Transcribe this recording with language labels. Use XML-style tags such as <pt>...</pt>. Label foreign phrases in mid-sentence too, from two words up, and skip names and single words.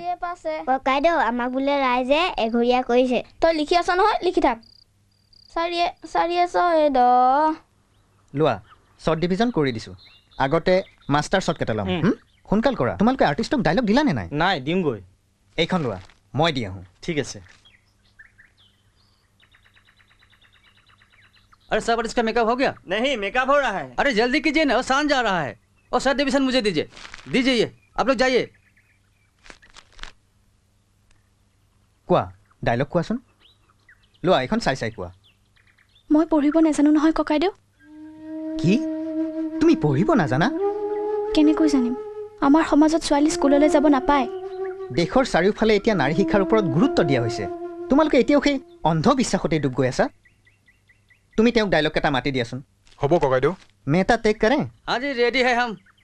<as>ককাইদেউ, আমাক বোলে ৰাইজে এঘৰীয়া কৰিছে। তই লিখি আছ নহয়, লিখি থাক। চাৰিয়ে 6 লোৱা, শ্বৰ্ট ডিভিজন কৰি দিছোঁ। আগতে মাষ্টাৰ শ্বৰ্টকেইটা ল'ম। সোনকাল কৰা, তোমালোকে আৰ্টিষ্টক ডাইলগ দিলানে নাই? নাই, দিমগৈ। এইখন লোৱা, মই দি আহোঁ। ঠিক আছে।</as> <hi>अरे सर इसका मेकअप हो गया? नहीं, मेकअप हो रहा है। अरे जल्दी कीजिए ना, शान जा रहा है। और सर डिवीजन मुझे दीजिए, ये आप लोग जाइए।</hi> <as>কোৱা, ডাইলগ কোৱাচোন। লোৱা, এইখন চাই কোৱা। মই পঢ়িব নাজানো নহয় ককাইদেউ। কি? তুমি পঢ়িব নাজানা? কেনেকৈ জানিম? আমাৰ সমাজত ছোৱালী স্কুললৈ যাব নাপায়। দেশৰ চাৰিওফালে এতিয়া নাৰী শিক্ষাৰ ওপৰত গুৰুত্ব দিয়া হৈছে। তোমালোকে এতিয়াও সেই অন্ধবিশ্বাসতে ডুব গৈ আছা। তুমি তেওঁক ডাইলগ কেইটা মাতি দিয়াচোন। হ'ব ককাইদেউ।</as> <hi>मैं ता टेक करें? हाँ जी, रेडी है हम।</hi>